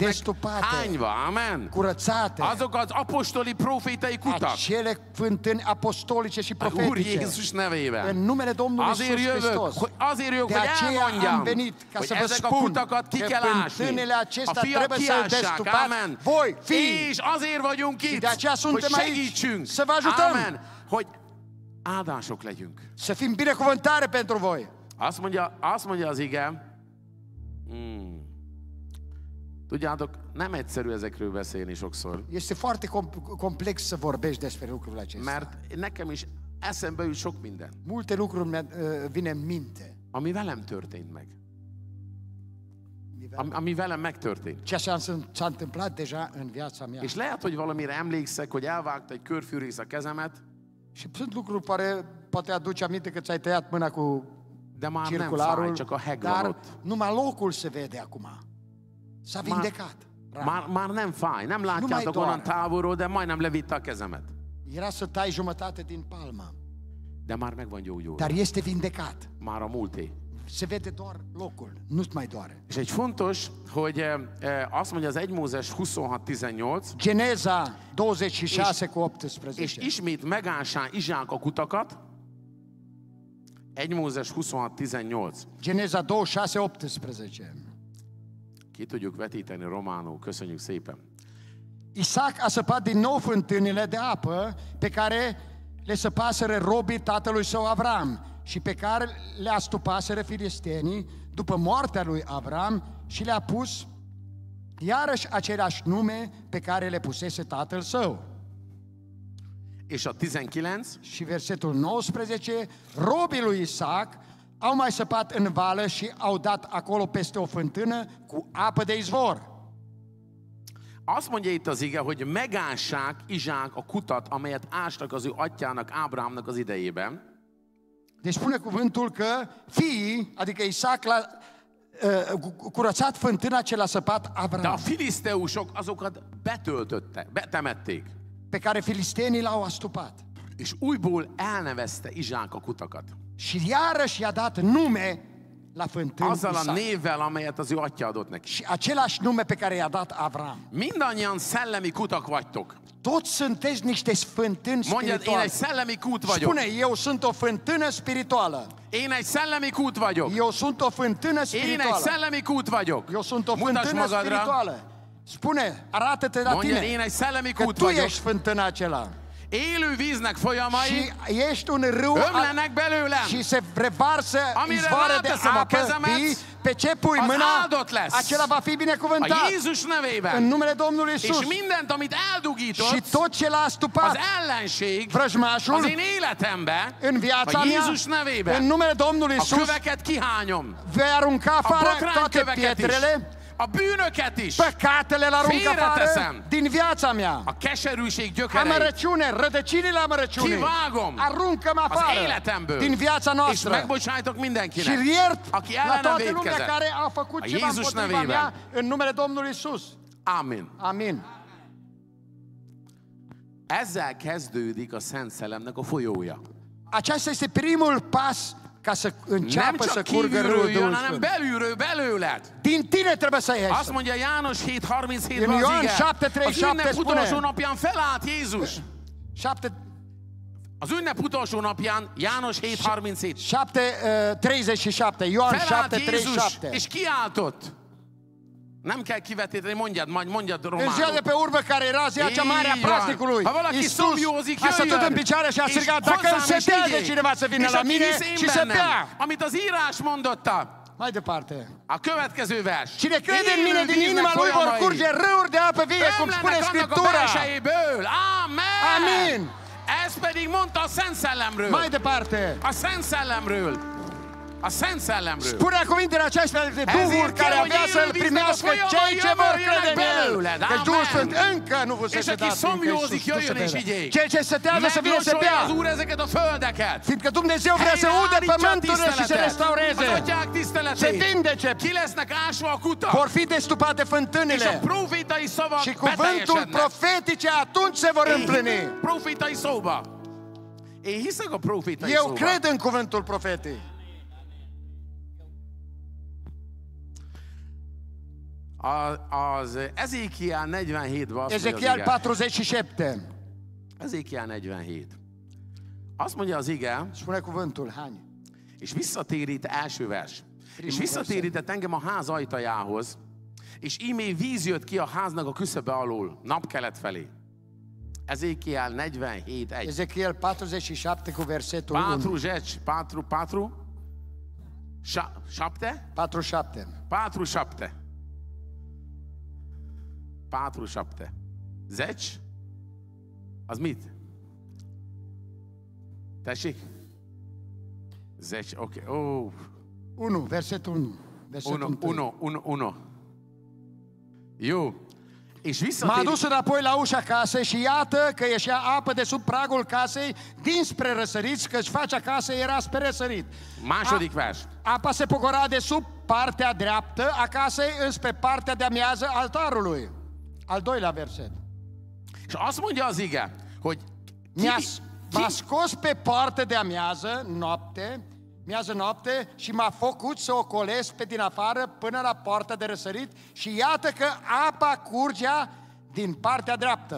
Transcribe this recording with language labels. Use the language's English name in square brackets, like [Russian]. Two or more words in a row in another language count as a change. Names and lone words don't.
[Romanian] destupate, [Hungarian] hányva. Amen. [Romanian] curățate. [Hungarian] Azok az apostoli profétai kutak. [Romanian] Acele fântâni apostolice și [Hungarian] A Úr [Romanian] profetice. [Hungarian] Jézus nevében. [Romanian] În numele Domnului [Hungarian] Azért [Romanian] Iisus [Hungarian] jövök, [Romanian] Hristos. [Hungarian] azért jövök, [Romanian] De [Hungarian] hogy [Romanian] aceea am [Hungarian] elmondjam, [Romanian] venit ca [Hungarian] hogy [Romanian] să vă [Hungarian] ezek a [Romanian] spun [Hungarian] kutakat ki [Romanian] că [Hungarian] kell ásni. [Romanian] fântânile [Hungarian] A [Romanian] acestea [Hungarian] fiak [Romanian] trebuie să le [Hungarian] kiássák, destupați amen. [Romanian] voi, fii. [Hungarian] És azért vagyunk [Romanian] Și [Hungarian] itt, [Romanian] de aceea [Hungarian] hogy [Romanian] suntem aici [Hungarian] segítsünk. [Romanian] să vă ajutăm. [Hungarian] Amen. Hogy áldások legyünk. [Romanian] Să fim binecuvântare pentru voi. [Hungarian] Azt mondja az ige, tudjátok, nem egyszerű ezekről beszélni sokszor, [Romanian] Este foarte complex să vorbești despre lucrurile acestea. [Hungarian] mert nekem is eszembe jut sok minden, [Romanian] Multe lucruri vine în minte. [Hungarian] ami velem történt meg. Ami velem megtörtént. [Romanian] Ceea ce s-a întâmplat deja în viața mea. [Hungarian] És lehet, hogy valamire emlékszek, hogy elvágta egy körfűrész a kezemet, [Romanian] Și sunt lucruri poate aduce aminte că ți-ai tăiat mâna cu [Hungarian] de már nem fáj, [Romanian] circularul, [Hungarian] csak a heg van [Romanian] dar [Hungarian] ott. [Romanian] numai locul se vede acum. S-a vindecat. [Hungarian] Már nem fáj, nem látjátok [Romanian] doar. [Hungarian] onnan távolról, de majdnem levitte a kezemet. [Romanian] Era să tai jumătate din palmă, [Hungarian] De már meg van gyógyulva. [Romanian] dar este vindecat. [Hungarian] Már a múlté. [Romanian] Se vede doar locul, nu-ți mai doare. [Hungarian] És egy fontos, hogy azt mondja az 1 Mózes 26:18, [Romanian] Geneza 26 cu [Hungarian] és [Romanian] 18. [Hungarian] ismét megássá Izsák a kutakat, 1 Mózes 26:18. [Romanian] Geneza 26, 18. [Hungarian] Ki tudjuk vetíteni románul, köszönjük szépen. [Romanian] Isaac a săpat din nou fântânile de apă pe care le săpaseră robii tatălui său Avram și pe care le astupaseră filistenii după moartea lui Avram și le-a pus iarăși același nume pe care le pusese tatăl său. [Hungarian] És a 19, [Romanian] Și versetul 19, robii lui Isaac au mai săpat în vală și au dat acolo peste o fântână cu apă de izvor. [Hungarian] azt mondja itt az ige, hogy megássák Izsák a kutat, amelyet ástak az ő atyának, Ábrahámnak az idejében. [Romanian] Deci spune cuvântul că fiii, adică Isaac l-a curățat fântâna ce l-a săpat [Hungarian] De a [Romanian] Avram, [Hungarian] filiszteusok azokat betemették. [Romanian] pe care filistenii l-au astupat. [Hungarian] És újból elnevezte Izsák a kutakat. [Romanian] Și iarăși i-a dat nume la fântână [Hungarian] Azzal a [Romanian] Isaac. [Hungarian] névvel, amelyet az ő atya adott neki. [Romanian] Și același nume pe care i-a dat Avram. [Hungarian] Mindannyian szellemi kutak vagytok. [Romanian] Toți sunteți niște fântâni [Hungarian] Mondjad, én [Romanian] spirituale. [Hungarian] egy szellemi kút vagyok. [Romanian] Spune, eu sunt o fântână spirituală. [Hungarian] Én egy szellemi kút vagyok. [Romanian] Eu sunt o fântână [Hungarian] Én egy [Romanian] spirituală. [Hungarian] szellemi kút vagyok. [Romanian] Eu sunt o [Hungarian] Mutasd [Romanian] fântână [Hungarian] magadra. [Romanian] spirituală. Spune, arată-te la [Hungarian] Mondjad, én [Romanian] tine [Hungarian] egy szellemi [Romanian] că [Hungarian] kút [Romanian] tu [Hungarian] vagyok. [Romanian] ești fântâna acela. [Hungarian] Élő víznek folyamai [Romanian] Și ești un râu [Hungarian] ömlenek belőlem. [Romanian] și se revarsă [Hungarian] Amire [Romanian] izvoare de [Hungarian] ráteszem a [Romanian] apă [Hungarian] kezemet, [Romanian] vii, pe ce pui [Hungarian] az [Romanian] mâna, [Hungarian] áldott lesz. [Romanian] acela va fi [Hungarian] A [Romanian] binecuvântat. [Hungarian] Jézus [Romanian] În [Hungarian] nevében. [Romanian] numele Domnului [Hungarian] És [Romanian] Isus. [Hungarian] mindent, amit [Romanian] Și [Hungarian] eldugított, [Romanian] tot ce l-a [Hungarian] az [Romanian] stupat [Hungarian] ellenség [Romanian] vrăjmașul [Hungarian] az én életembe, [Romanian] în viața [Hungarian] a [Romanian] mea, [Hungarian] Jézus nevében, [Romanian] în numele Domnului [Hungarian] a [Romanian] Isus, [Hungarian] köveket kihányom, [Romanian] vei arunca [Hungarian] a [Romanian] afară toate [Hungarian] botrányköveket is, [Romanian] pietrele, [Hungarian] a bűnöket is, [Romanian] păcatele le aruncă afară [Hungarian] Félreteszem. [Romanian] din viața mea. [Hungarian] a keserűség gyökereit [Romanian] Amărăciune, rădăcinile amărăciunii, [Hungarian] kivágom [Romanian] aruncă-mă [Hungarian] az [Romanian] afară [Hungarian] életemből, [Romanian] din viața [Hungarian] és [Romanian] noastră. [Hungarian] megbocsájtok [Romanian] Și [Hungarian] mindenkinek, [Romanian] iert [Hungarian] aki [Romanian] la [Hungarian] ellenem [Romanian] toată lumea [Hungarian] vétkezett. [Romanian] care a făcut [Hungarian] A [Romanian] ceva [Hungarian] Jézus [Romanian] împotriva [Hungarian] nevében. [Romanian] mea în numele Domnului Isus. [Hungarian] Amen. [Romanian] Amin. [Hungarian] Ezzel kezdődik a Szent Szellemnek a folyója. [Romanian] Aceasta este primul pas ca să [Hungarian] Nem [Romanian] înceapă să [Hungarian] csak [Romanian] curgă [Hungarian] kívülről [Romanian] râul [Hungarian] jön, [Romanian] Duhului [Hungarian] hanem [Romanian] Sfânt. [Hungarian] belülről, belőled. [Romanian] Din tine trebuie să [Hungarian] Azt [Romanian] ieși. [Hungarian] mondja János 7:37-ben [Romanian] În [Hungarian] az [Romanian] Ioan [Hungarian] ige. [Romanian] 7:37 [Hungarian] Az ünnep [Romanian] spune. [Hungarian] utolsó napján felállt Jézus. [Romanian] 7, [Hungarian] Az ünnep utolsó napján, János 7:37. [Romanian] 7:37, Ioan [Hungarian] Felállt Jézus, [Romanian] 7:37. [Hungarian] és kiáltott. Nem kell kivetíteni, mondjad [Romanian] În [Hungarian] románul. [Romanian] ziua de pe urmă, care era ziua cea mare a [Hungarian] Így van. [Romanian] praznicului, [Hungarian] Ha valaki [Romanian] Iisus [Hungarian] szomjózik, [Romanian] a stătut [Hungarian] jöjjön, [Romanian] în picioare și a [Hungarian] és [Romanian] strigat, dacă [Hungarian] hozzám, és [Romanian] însetează [Hungarian] vigyék, [Romanian] cineva să vină [Hungarian] és [Romanian] la [Hungarian] aki [Romanian] mine [Hungarian] hisz én [Romanian] și să bea. [Hungarian] bennem, amit az írás mondotta. [Romanian] Mai departe. [Hungarian] A következő vers. [Romanian] Cine crede în mine, [Hungarian] Élő [Romanian] din inima [Hungarian] víznek [Romanian] lui vor [Hungarian] folyamai [Romanian] curge râuri de apă vie, cum spune [Hungarian] ömlenek annak a [Romanian] Scriptura. [Hungarian] belsejéből. Amen. [Romanian] Amin. [Hungarian] Ez pedig mondta a Szent Szellemről. [Romanian] Mai departe. [Hungarian] A Szent Szellemről. A Szent Szellemről. [Romanian] Spunea cuvintele acestea de Duhul care avea să-L primească cei ce vor crede în El. Deci Duhul Sfânt încă nu vă se [Hungarian] És aki [Romanian] dat [Hungarian] szomjózik, jöjjön és vigyék. [Romanian] Cel ce sătează să vină să [Hungarian] Meglocsolja [Romanian] bea. [Hungarian] az Úr ezeket a földeket. [Romanian] Fiindcă Dumnezeu vrea să ude [Hungarian] Helyreállítsa a [Romanian] pământurile și să [Hungarian] tiszteletet. [Romanian] restaureze. [Hungarian] Az atyák [Romanian] Se [Hungarian] tiszteletét. [Romanian] vindece. [Hungarian] Ki lesznek ásva a kutak. [Romanian] Vor fi destupate [Hungarian] És a [Romanian] fântânile. [Hungarian] profétai szavak [Romanian] Și cuvântul [Hungarian] beteljesednek. [Romanian] profetice atunci se vor împlini. [Hungarian] Profétai szóba. Én hiszek a profétai [Romanian] Eu [Hungarian] szóba. [Romanian] cred în cuvântul profetic. [Hungarian] Az Ezékiel 47-ben azt mondja [Romanian] Ezechiel [Hungarian] az ige. [Romanian] 47. [Hungarian] Ezékiel 47. Azt mondja az ige, [Romanian] Spune cuvântul, Hani. [Hungarian] és visszatérít, első vers. És visszatérített engem a ház ajtajához, és ímé víz jött ki a háznak a küszöbe alól, napkelet felé. Ezékiel 47:1. [Romanian] Ezechiel 47 cu versetul 1. 47. 7? 47. 47. 47. 10? [Hungarian] Az mit? Tessék? 10, oké. Oh. [Romanian] 1, versetul 1. Versetul 1. 1. [Hungarian] Jó. És [Romanian] M-a [Hungarian] visszatér... [Romanian] dus înapoi la ușa casei și iată că ieșea apă de sub pragul casei dinspre răsăriți, căci facea casei era spre răsărit. [Hungarian] Második vers. [Romanian] Apa se pogora de sub partea dreaptă a casei înspre partea de amiază altarului. Al doilea verset. [Hungarian] És azt mondja az ige, hogy [Romanian] M-a scos pe partea de amiază noapte și m-a făcut să ocolesc pe din afară până la poarta de răsărit și iată că apa curgea din partea dreaptă.